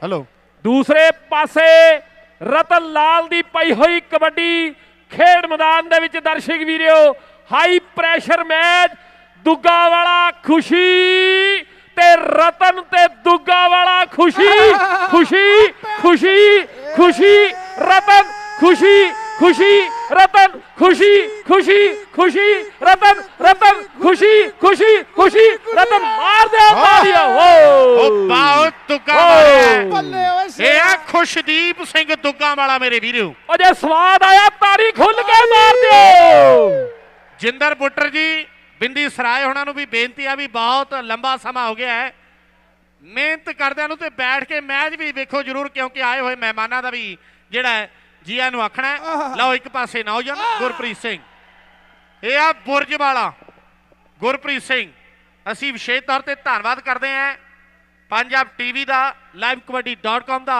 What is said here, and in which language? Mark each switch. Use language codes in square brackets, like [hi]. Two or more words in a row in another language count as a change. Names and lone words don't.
[pa] ਦੂਸਰੇ ਪਾਸੇ ਰਤਨ ਲਾਲ ਦੀ ਪਈ ਹੋਈ ਕਬੱਡੀ ਖੇਡ ਮੈਦਾਨ ਦੇ ਵਿੱਚ ਦਰਸ਼ਕ ਵੀਰੋ, [en] high pressure match. [pa] ਦੁੱਗਾ ਵਾਲਾ ਖੁਸ਼ੀ ਤੇ ਰਤਨ ਤੇ ਦੁੱਗਾ ਵਾਲਾ ਖੁਸ਼ੀ, ਖੁਸ਼ੀ ਖੁਸ਼ੀ ਖੁਸ਼ੀ, ਰਤਨ ਖੁਸ਼ੀ ਖੁਸ਼ੀ ਰਤਨ ਖੁਸ਼ੀ ਖੁਸ਼ੀ ਖੁਸ਼ੀ ਰਤਨ ਰਤਨ ਖੁਸ਼ੀ ਖੁਸ਼ੀ ਖੁਸ਼ੀ ਰਤਨ ਮਾਰ ਦਿਆ ਉਹ ਬਹੁਤ ਤੁੱਕਾ ਮਾਰਿਆ ਬੱਲੇ ਓਏ ਇਹ ਸ਼ੇਰਾ। ਆ ਖੁਸ਼ਦੀਪ ਸਿੰਘ ਤੁੱਕਾ ਵਾਲਾ ਮੇਰੇ ਵੀਰੋ ਔਰ ਜੇ ਸਵਾਦ ਆਇਆ ਤਾੜੀ ਖੁੱਲ ਕੇ ਮਾਰ ਦਿਓ ਜਿੰਦਰ ਬੁੱਟਰ ਜੀ ਬਿੰਦੀ ਸਰਾਏ ਹੋਣਾ ਨੂੰ ਵੀ ਬੇਨਤੀ ਆ ਵੀ ਬਹੁਤ ਲੰਬਾ ਸਮਾਂ ਹੋ ਗਿਆ ਹੈ ਮਿਹਨਤ ਕਰਦਿਆਂ ਨੂੰ ਤੇ ਬੈਠ ਕੇ ਮੈਚ ਵੀ ਵੇਖੋ ਜ਼ਰੂਰ ਕਿਉਂਕਿ ਆਏ ਹੋਏ ਮਹਿਮਾਨਾਂ ਦਾ ਵੀ ਜਿਹੜਾ ਹੈ ਜੀਆਂ ਨੂੰ ਆਖਣਾ ਹੈ। ਲਓ ਇੱਕ ਪਾਸੇ ਨੌਜਵਾਨ ਗੁਰਪ੍ਰੀਤ ਸਿੰਘ ਇਹ ਆ ਬੁਰਜ ਵਾਲਾ ਗੁਰਪ੍ਰੀਤ ਸਿੰਘ ਅਸੀਂ ਵਿਸ਼ੇਸ਼ ਤੌਰ ਤੇ ਧੰਨਵਾਦ ਕਰਦੇ ਹਾਂ ਪੰਜਾਬ ਟੀਵੀ ਦਾ livekabaddi.com ਦਾ